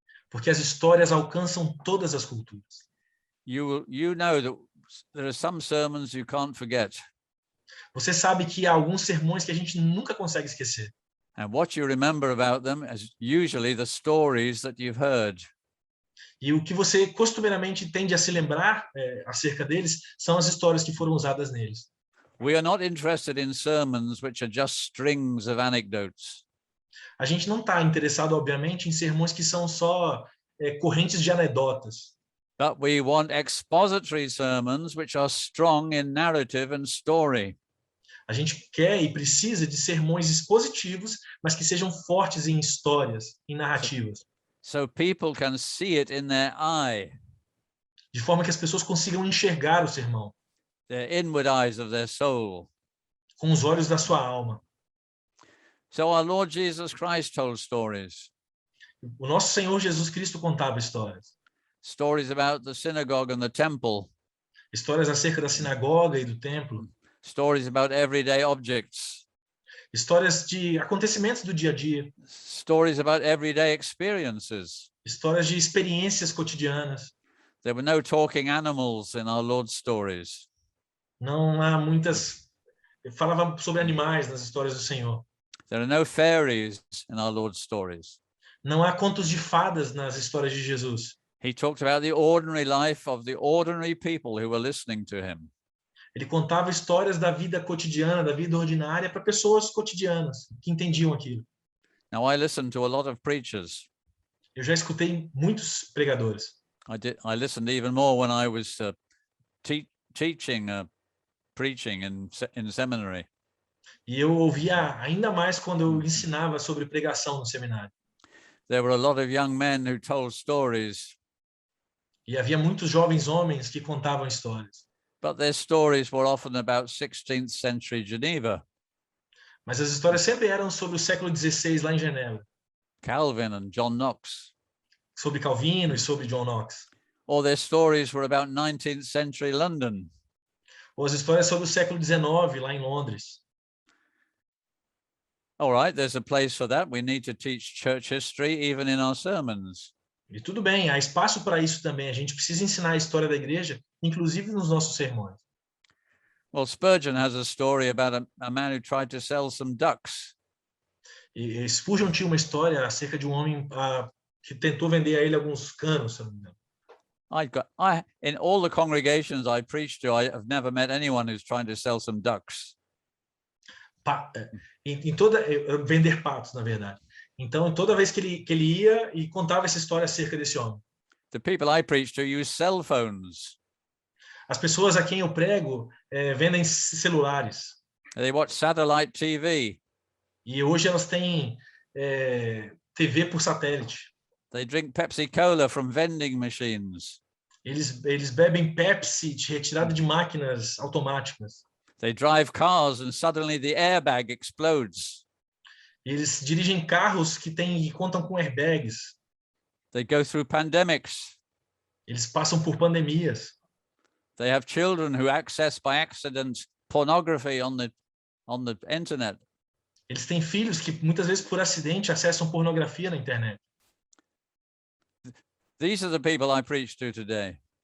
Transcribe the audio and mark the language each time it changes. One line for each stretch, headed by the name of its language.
Portuguese: Porque as histórias alcançam todas as culturas.
English: You know that there are some sermons you can't forget.
Portuguese: Você sabe que há alguns sermões que a gente nunca consegue esquecer.
English: And what you remember about them is usually the stories that you've heard.
Portuguese: E o que você costumeiramente tende a se lembrar acerca deles são as histórias que foram usadas neles.
English: We are not interested in sermons which are just strings of anecdotes.
Portuguese: A gente não está interessado, obviamente, em sermões que são só correntes de anedotas.
English: But we want expository sermons which are strong in narrative and story.
Portuguese: A gente quer e precisa de sermões expositivos, mas que sejam fortes em histórias, em narrativas.
English: So people can see it in their eye,
Portuguese: De forma que as pessoas consigam enxergar o sermão
English: their inward eyes of their soul.
Portuguese: com os olhos da sua alma.
English: So our Lord Jesus Christ told stories,
Portuguese: O nosso Senhor Jesus Cristo contava histórias.
English: stories about the synagogue and the temple,
Portuguese: Histórias acerca da sinagoga e do templo.
English: stories about everyday objects,
Portuguese: Histórias de acontecimentos do dia a dia.
English: stories about everyday experiences.
Portuguese: Histórias de experiências cotidianas.
English: There were no talking animals in our Lord's stories.
Portuguese: Não há muitas... Falava sobre animais nas histórias do Senhor.
English: There are no fairies in our Lord's stories.
Portuguese: Não há contos de fadas nas histórias de Jesus.
English: He talked about the ordinary life of the ordinary people who were listening to him.
Portuguese: Ele contava histórias da vida cotidiana, da vida ordinária, para pessoas cotidianas que entendiam aquilo.
English: Now, I listened to a lot of preachers.
Portuguese: Eu já escutei muitos pregadores.
English: I listened even more when I was teaching, preaching in seminary.
Portuguese: E eu ouvia ainda mais quando eu ensinava sobre pregação no seminário.
English: There were a lot of young men who told stories,
Portuguese: E havia muitos jovens homens que contavam histórias.
English: but their stories were often about 16th century Geneva,
Portuguese: Mas as histórias sempre eram sobre o século XVI lá em Genebra.
English: Calvin and John Knox,
Portuguese: Sobre Calvino e sobre John Knox.
English: or their stories were about 19th century London.
Portuguese: Ou as histórias sobre o século XIX lá em Londres.
English: All right, there's a place for that. We need to teach church history even in our sermons.
Portuguese: E tudo bem, há espaço para isso também. A gente precisa ensinar a história da igreja, inclusive nos nossos sermões.
English: Well, Spurgeon has a story about a man who tried to sell some ducks.
Portuguese: E Spurgeon tinha uma história acerca de um homem que tentou vender a ele alguns canos, se eu não me engano.
English: In all the congregations I preach to, I have never met anyone who's trying to sell some ducks.
Portuguese: Vender patos, na verdade. Então, toda vez que ele ia e contava essa história acerca desse homem.
English: The people I preach to use cell phones.
Portuguese: As pessoas a quem eu prego vendem celulares.
English: They watch satellite TV.
Portuguese: E hoje elas têm TV por satélite.
English: They drink Pepsi Cola from vending machines.
Portuguese: Eles bebem Pepsi retirada de máquinas automáticas.
English: They drive cars and suddenly the airbag explodes.
Portuguese: Eles dirigem carros que contam com airbags.
English: They go through pandemics.
Portuguese: Eles passam por pandemias.
English: They have children who access by accident pornography on the internet.
Portuguese: Eles têm filhos que muitas vezes por acidente acessam pornografia na internet.
English: These are the people I preach to today.